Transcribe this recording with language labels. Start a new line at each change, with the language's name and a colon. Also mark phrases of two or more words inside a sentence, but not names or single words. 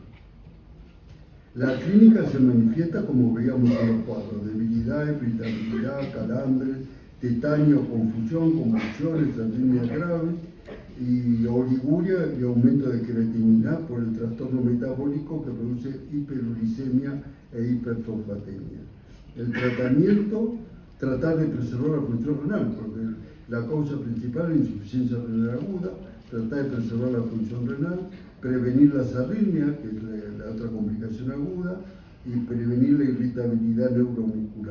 Spanish: La clínica se manifiesta como veíamos en los cuadros: debilidad, irritabilidad, calambres, tetanio, confusión, convulsiones, arritmias graves y oliguria y aumento de creatinina por el trastorno metabólico que produce hiperuricemia e hiperfosfatemia. El tratamiento, tratar de preservar la función renal, porque la causa principal es insuficiencia renal aguda, tratar de preservar la función renal, prevenir las arritmias, que es la otra complicación aguda, y prevenir la irritabilidad neuromuscular.